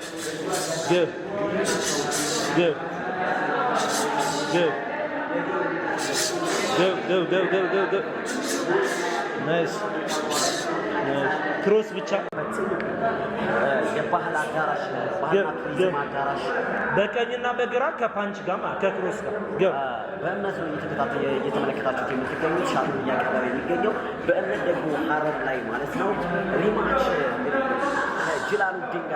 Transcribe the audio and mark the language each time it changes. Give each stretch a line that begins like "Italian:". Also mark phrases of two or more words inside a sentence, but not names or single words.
English: Go. Go. Go. Go, go, go, go, go, go. Nice. Nice. Cross ብቻ
Amharic: የባህል አዳራሽ ባህልና ቱሪዝም አዳራሽ በቀኝና በግራ ከፓንች ጋር ከክሮስ ጋር በእምነት ነው እየተመለከታችሁት የምትገኙት ሻሉ እያቀረበ የሚገኘው በእምነት ደግሞ ሀረር ላይ ማለት ነው ሪማች እንግዲህ ከጅላሉዲን